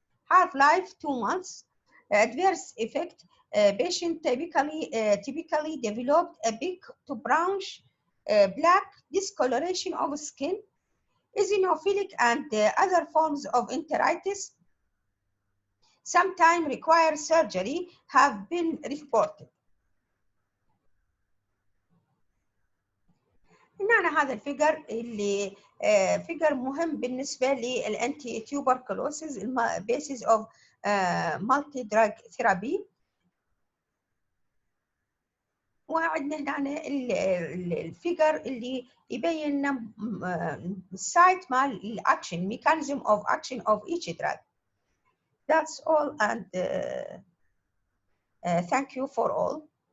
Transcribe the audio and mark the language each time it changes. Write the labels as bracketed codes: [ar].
[en] Half-life 2 months. Adverse effect. Patient typically developed a big to brownish black discoloration of skin, eosinophilic and other forms of enteritis. Sometimes require surgery have been reported. [ar] هنا هذا الفيجر اللي فيجر مهم بالنسبه للانتي تيوبركلوسيس [en] basis of multi drug therapy. [ar] وعندنا هنا الفيجر اللي يبين لنا السايت مال الاكشن [en] mechanism of action of each drug. That's all and thank you for all.